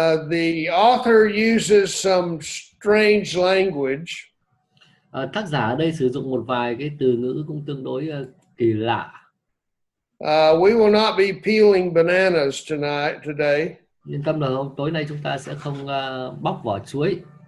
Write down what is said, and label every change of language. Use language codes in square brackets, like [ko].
[en] The author uses some strange language. [vi] Tác giả ở đây sử dụng một vài cái từ ngữ cũng tương đối kỳ lạ. [en] We will not be peeling bananas today. [vi] Yên tâm là tối nay chúng ta sẽ không bóc vỏ chuối.